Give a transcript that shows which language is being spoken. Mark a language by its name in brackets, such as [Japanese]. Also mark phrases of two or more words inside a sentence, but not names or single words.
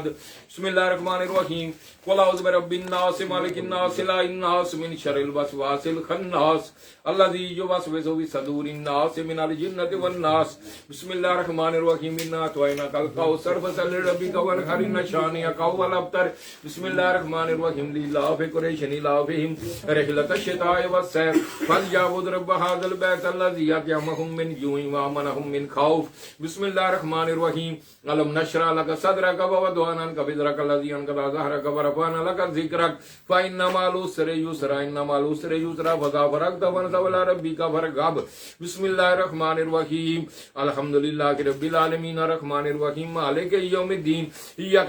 [Arabic] بسم الله الرحمن الرحيم۔ قل أعوذ برب الناس ملك الناس إله الناس من شر الوسواس الخناس الذي يوسوس في صدور الناس من الجنة والناس. بسم الله الرحمن الرحيم۔ إنا أعطيناك الكوثر فصل لربك وانحر إن شانئك هو الأبتر. بسم الله الرحمن الرحيم. لإيلاف قريش إيلافهم رحلة الشتاء والصيف فليعبدوا رب هذا البيت الذي أطعمهم من جوع وآمنهم من خوف بسم الله الرحمن الرحيم ألم نشرح لك صدرك ووضعنا عنك وزرك الذي أنقض ظهرك ورفعنا لك ذكرك فإن مع العسر يسرا إن مع العسر يسرا فإذا فرغت فانصب إلى ربك فارغب بسم الله الرحمن الرحيم الحمد لله رب العالمين الرحمن الرحيم مالك يوم الدين إياك